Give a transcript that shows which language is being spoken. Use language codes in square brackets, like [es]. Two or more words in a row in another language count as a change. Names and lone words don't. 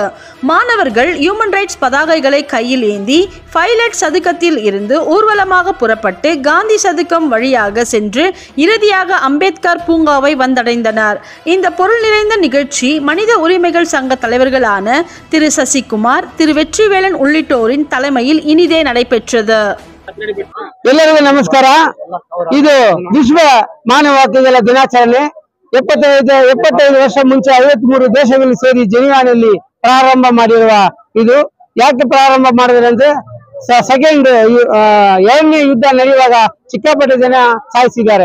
[ta] மாணவர்கள் [en] human rights [ta] பதாகைகளை கையில் ஏந்தி பைலட் சதுக்கத்தில் இருந்து ஊர்வலமாக புறப்பட்டு காந்தி சதுக்கம் வழியாக சென்று இறுதியாக அம்பேத்கர் பூங்காவை வந்தடைந்தனர். இந்த பொருள் நிறைந்த நிகழ்ச்சி மனித உரிமைகள் சங்க தலைவர்களான திரு சசிகுமார், திரு வெற்றிவேலன் உள்ளிட்டோரின் தலைமையில் இனிதே நடைபெற்றது. [kn] ಎಲ್ಲರಿಗೂ ನಮಸ್ಕಾರ. ಇದು ವಿಶ್ವ ಮಾನವ ಹಕ್ಕುಗಳ ದಿನಾಚರಣೆ. 75 ವರ್ಷ ಮುಂಚೆ 53 ದೇಶಗಳು ಸೇರಿ ಜೆನಿವಾನಲ್ಲಿ ಪ್ರಾರಂಭ ಮಾಡಿರುವ ಇದು. ಯಾಕೆ ಪ್ರಾರಂಭ ಮಾಡಿದ್ರೆ ಅಂದ್ರೆ ಎರಡನೇ ಯುದ್ಧ ನಡೆಯುವಾಗ ಸಿಕ್ಕಾಪಟ್ಟೆ ಜನ ಸಾಯಿಸಿದ್ದಾರೆ.